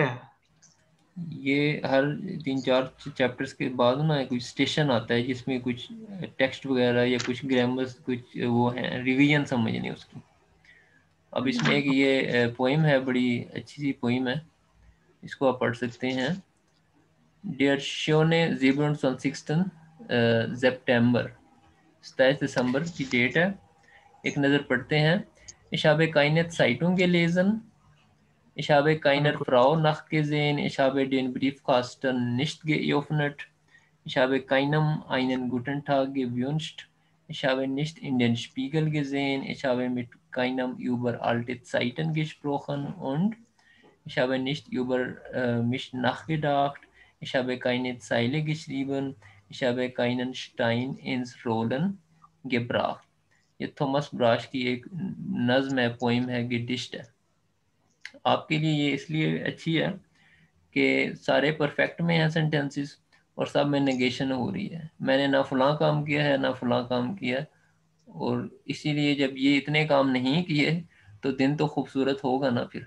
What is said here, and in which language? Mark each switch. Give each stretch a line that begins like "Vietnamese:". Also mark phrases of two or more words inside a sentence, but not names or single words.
Hindi: ये हर 3-4 चैप्टर्स के बाद ना कुछ स्टेशन आता है जिसमें कुछ टेक्स्ट वगैरह या कुछ ग्रामर्स, कुछ वो है रिवीजन समझनी उसकी। अब इसमें एक ये पोइम है, बड़ी अच्छी सी पोइम है, इसको आप पढ़ सकते हैं।
German: Der schöne 27.
Hindi: September, 27 दिसंबर की डेट है। एक नज़र पढ़ते हैं।
German: Ich habe keine Zeitung gelesen, ich habe keiner
Hindi: बिल्कुल।
German: Frau nachgesehen, ich habe den Briefkasten nicht geöffnet, ich habe keinem einen guten Tag gewünscht, ich habe nicht in den Spiegel gesehen, ich habe mit keinem über alte Zeiten gesprochen und ich habe nicht über mich nachgedacht, ich habe keine Zeile geschrieben, ich habe keinen Stein ins Rollen gebracht.
Hindi: ये थॉमस ब्राश की एक नज्म है, पोइम है, गिडिस्ट है। आपके लिए ये इसलिए अच्छी है कि सारे परफेक्ट में हैं सेंटेंसेस, और सब में नेगेशन हो रही है, मैंने ना फलां काम किया है ना फलां काम किया है। और इसीलिए जब ये इतने काम नहीं किए तो दिन तो खूबसूरत होगा ना फिर।